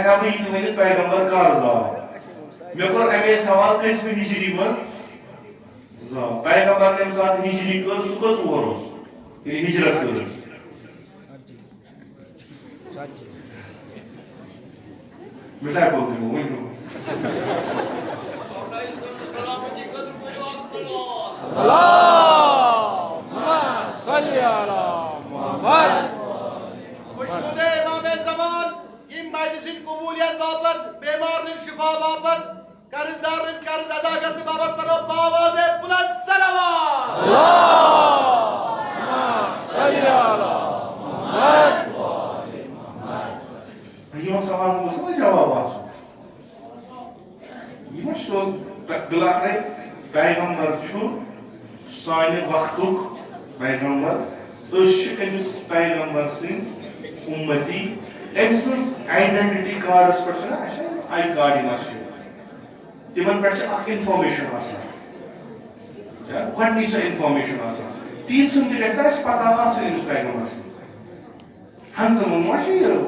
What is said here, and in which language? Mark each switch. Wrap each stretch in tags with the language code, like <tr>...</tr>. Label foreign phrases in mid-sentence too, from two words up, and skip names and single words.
<ks>ہا بہٕ یہِ تہِ ؤنِتھ پیغمبر کر زاو مےٚ کوٚر اَمے سوال کٔژمہِ ہجری منٛز زاو پیغمبر ییٚمہِ ساتہٕ ہجری کٔر سُہ کٔژ وُہر اوس ییٚلہِ ہجرت کٔر مِٹھاے پوٚز دِمو ؤنِو خوشبود امام زمان این مجلسین قبولیت باپت بیمارن شفا باپت قرضدارن قرض ادا کرنے باپت کرو باواز بلند صلوات</ks> <ar>اللهم صل علی محمد</ar> <ks>یِمن سوالن اوس نہ جواب آسُن یہِ ما چھُ بِلاخرے پیغمبر چھُ سانہِ وقتُک پیغمبر أسۍ چھِ أمِس پیغمبر سٕنٛدۍ اُمتی أمۍ سٕنٛز</ks> <en>identity cards</en> <ks>پٮ۪ٹھ چھُنہ اَسہِ</ks> <en>I card</en> <ks>یِوان چھِ تِمن پٮ۪ٹھ چھِ اکھ اِنفارمیشن آسان گۄڈنِچ سۄ اِنفارمیشن آسان تیٖژ ہن تہِ گژھِ نہ اَسہِ پتہ آسٕنۍ أمِس پیغمبر سٕنٛز ہنٛگتہٕ منٛگہٕ ما چھُ یہِ</ks>